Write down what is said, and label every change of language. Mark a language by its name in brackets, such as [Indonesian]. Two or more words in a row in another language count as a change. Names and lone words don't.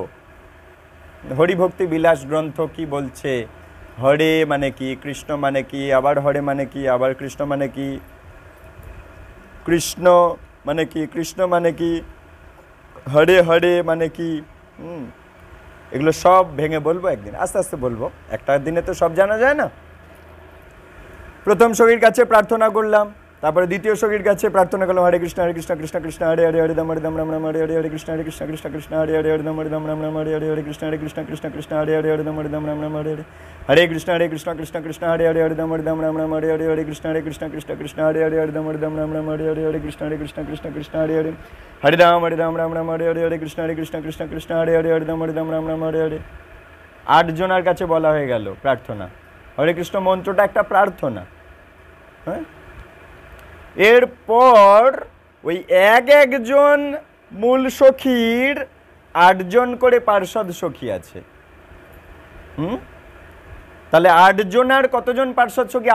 [Bangla] হরিভক্তি বিলাস গ্রন্থ কি বলছে, হরে মানে কি, কৃষ্ণ মানে কি, আবার হরে মানে কি, আবার কৃষ্ণ মানে কি, কৃষ্ণ মানে কি, কৃষ্ণ মানে কি, হরে হরে মানে কি, এগুলো সব ভেঙে বলবো একদিন, আস্তে আস্তে বলবো, একটা দিনে তো সব জানা যায় না। প্রথম সখীর কাছে প্রার্থনা করলাম, তারপরে দ্বিতীয় সখীর কাছে প্রার্থনা করলাম, হরে কৃষ্ণ কৃষ্ণ কৃষ্ণ হরে হরে, হরে রাম রাম হরে হরে, হরে কৃষ্ণ কৃষ্ণ হরে হরে, হরে রাম রাম হরে হরে, হরে কৃষ্ণ কৃষ্ণ হরে হরে, হরে রাম রাম হরে হরে, হরে কৃষ্ণ কৃষ্ণ হরে হরে, হরে রাম রাম হরে হরে, হরে কৃষ্ণ কৃষ্ণ হরে হরে, হরে রাম রাম হরে হরে, হরে কৃষ্ণ কৃষ্ণ হরে হরে, হরে রাম রাম হরে হরে, হরে কৃষ্ণ কৃষ্ণ হরে হরে, হরে রাম রাম হরে হরে। 8 জনের কাছে বলা হয়ে গেল প্রার্থনা। হরে কৃষ্ণ মন্ত্রটা একটা প্রার্থনা, হ্যাঁ। এরপর ওই একজন মূল সখীর 8 জন করে পার্ষদ সখী আছে। তাহলে 8 জনের কতজন পার্ষদ সখী?